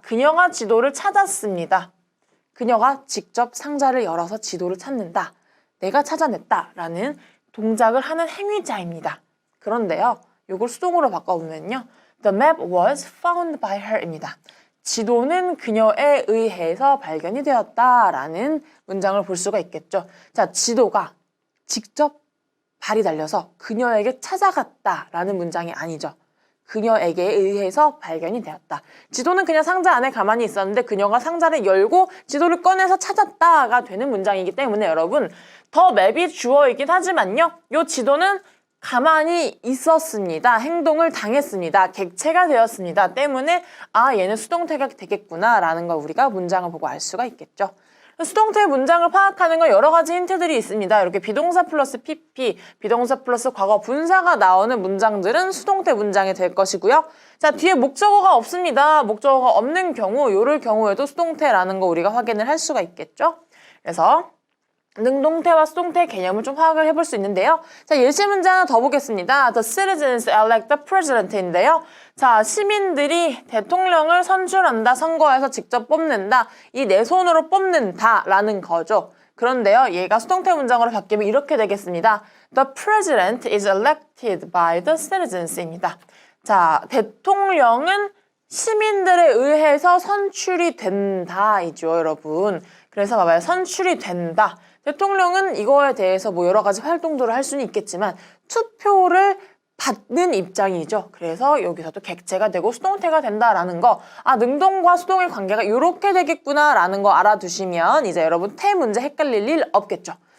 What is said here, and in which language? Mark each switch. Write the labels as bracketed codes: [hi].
[ko] 그녀가 지도를 찾았습니다. 그녀가 직접 상자를 열어서 지도를 찾는다. 내가 찾아냈다라는 동작을 하는 행위자입니다. 그런데요. 이걸 수동으로 바꿔보면요. [en] The map was found by her [ko] 입니다. 지도는 그녀에 의해서 발견이 되었다라는 문장을 볼 수가 있겠죠. 자, 지도가 직접 발이 달려서 그녀에게 찾아갔다라는 문장이 아니죠. 그녀에게 의해서 발견이 되었다. 지도는 그냥 상자 안에 가만히 있었는데 그녀가 상자를 열고 지도를 꺼내서 찾았다가 되는 문장이기 때문에 여러분 더 맵이 주어이긴 하지만요. 이 지도는 가만히 있었습니다. 행동을 당했습니다. 객체가 되었습니다. 때문에 얘는 수동태가 되겠구나 라는 걸 우리가 문장을 보고 알 수가 있겠죠. 수동태 문장을 파악하는 건 여러 가지 힌트들이 있습니다. 이렇게 비동사 플러스 PP, 비동사 플러스 과거 분사가 나오는 문장들은 수동태 문장이 될 것이고요. 자, 뒤에 목적어가 없습니다. 목적어가 없는 경우, 요럴 경우에도 수동태라는 거 우리가 확인을 할 수가 있겠죠. 그래서 능동태와 수동태 개념을 좀 파악을 해볼 수 있는데요. 자, 예시 문제 하나 더 보겠습니다. [en] The citizens elect the president [ko] 인데요. 자, 시민들이 대통령을 선출한다, 선거에서 직접 뽑는다, 이 내 손으로 뽑는다라는 거죠. 그런데요, 얘가 수동태 문장으로 바뀌면 이렇게 되겠습니다. [en] The president is elected by the citizens [ko] 입니다. 자, 대통령은 시민들에 의해서 선출이 된다이죠, 여러분. 그래서 봐봐요. 선출이 된다. 대통령은 이거에 대해서 뭐 여러 가지 활동들을 할 수는 있겠지만 투표를 받는 입장이죠. 그래서 여기서도 객체가 되고 수동태가 된다라는 거. 능동과 수동의 관계가 이렇게 되겠구나라는 거 알아두시면 이제 여러분 태 문제 헷갈릴 일 없겠죠.